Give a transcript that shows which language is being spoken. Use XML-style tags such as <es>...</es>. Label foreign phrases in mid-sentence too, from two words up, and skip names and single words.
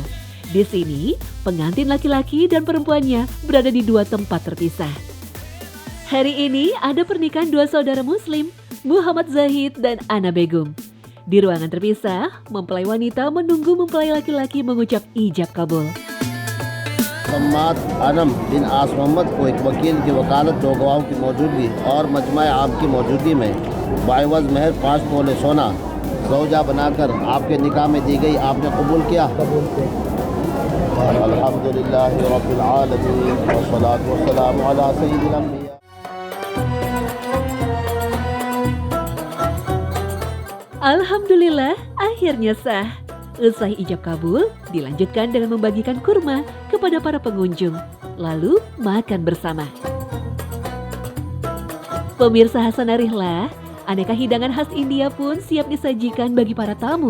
<id>Di sini, pengantin laki-laki dan perempuannya berada di 2 tempat terpisah. Hari ini ada pernikahan 2 saudara Muslim, Muhammad Zahid dan Ana Begum. Di ruangan terpisah, mempelai wanita menunggu mempelai laki-laki mengucap ijab kabul.</id> <hi>सम्माद आनम बिन आस मोहम्मद को एक वकील की वकालत 2 गवाहों की मौजूदगी और मजमा आम की मौजूदगी में बाइवज महर 5 तोले सोना ज़ौजा बनाकर आपके निकाह में दी गई, आपने कबूल किया?</hi> <ar>الحمد لله رب العالمين والصلاة والسلام على سيد الأنبياء.</ar> <id>Alhamdulillah, akhirnya sah. Usai ijab kabul, dilanjutkan dengan membagikan kurma kepada para pengunjung, lalu makan bersama. Pemirsa Hasanarihlah, aneka hidangan khas India pun siap disajikan bagi para tamu.</id>